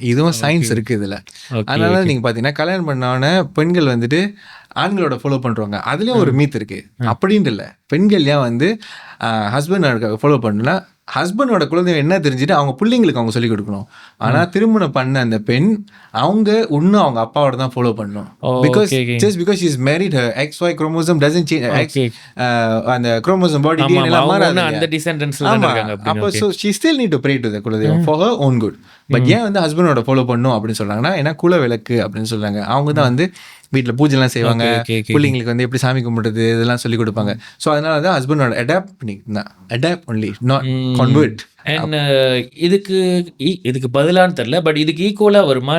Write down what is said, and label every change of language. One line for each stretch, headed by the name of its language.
Tamil: இதுவும் சயின்ஸ் இருக்கு இதுல. அதனால நீங்க பாத்தீங்கன்னா கல்யாணம் பண்ணான பெண்கள் வந்துட்டு ஆண்களோட ஃபாலோ பண்றாங்க. அதுலயும் ஒரு மீத் இருக்கு. அப்படின்ட்டு இல்ல, பெண்கள் ஏன் வந்து ஹஸ்பண்ட் ஃபாலோ பண்ணா ஹஸ்பண்டோட குலதெய்வம் என்ன தெரிஞ்சுட்டு அவங்க பிள்ளைங்களுக்கு அவங்க சொல்லிக் கொடுக்கணும். ஆனா திருமணம் பண்ண அந்த பெண் அவங்க இன்னும் அவங்க அப்பாவோட தான் ஃபாலோ பண்ணணும்.
English: Because just because she is married, her XY chromosome doesn't change.
Tamil: அந்த chromosome body DNA எல்லாம் மாறாது, அந்த descendants ல இருக்காங்க. அப்ப
English: so she still need to pray to the kuladeivam for her own good.
Tamil: But ஏன் வந்து ஹஸ்பண்டோட ஃபாலோ பண்ணணும் அப்படின்னு சொல்றாங்கன்னா, ஏன்னா குல விளக்கு அப்படின்னு சொல்றாங்க. அவங்க தான் வந்து வீட்டில் பூஜைலாம் செய்வாங்க, பிள்ளைங்களுக்கு வந்து எப்படி சாமி கும்பிடுறது இதெல்லாம் சொல்லி கொடுப்பாங்க. ஸோ அதனால தான் ஹஸ்பண்டோட அடாப்ட் பண்ணிக்கலாம், adapt only, not convert. And இதுக்கு பதிலான்னு தெரியல, பட் இதுக்கு ஈக்குவலா வருமா?